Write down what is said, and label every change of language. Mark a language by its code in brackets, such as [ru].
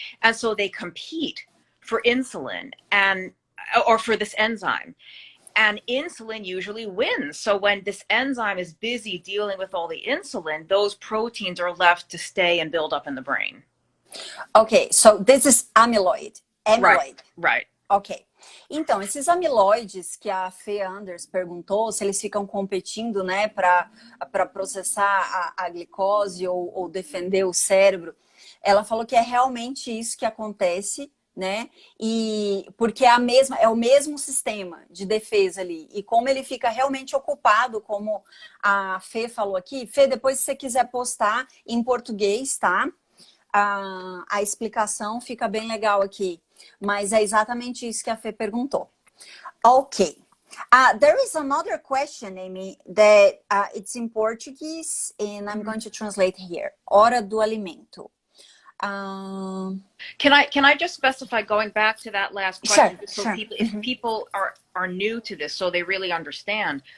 [en] And so they compete for insulin or for this enzyme. And insulin usually wins. So when this enzyme is busy dealing with all the insulin, those proteins are left to stay and build up in the brain. Okay, so this is amyloid. Right. Ok. [pt] Então, esses amiloides que a Fê Anders perguntou, se eles ficam competindo, né, para processar a glicose ou defender o cérebro, ela falou que é realmente isso que acontece, né? E porque é o mesmo sistema de defesa ali. E como ele fica realmente ocupado, como a Fê falou aqui, Fê, depois se você quiser postar em português, tá? A explicação fica bem legal aqui. Mas é exatamente isso que a Fê perguntou. Ok. [en] There is another question, Amy, that it's in Portuguese, and I'm going to translate here. [pt] Hora do alimento. [en] Can I just specify, going back to that last question, sure. If people are new to this, so they really understand.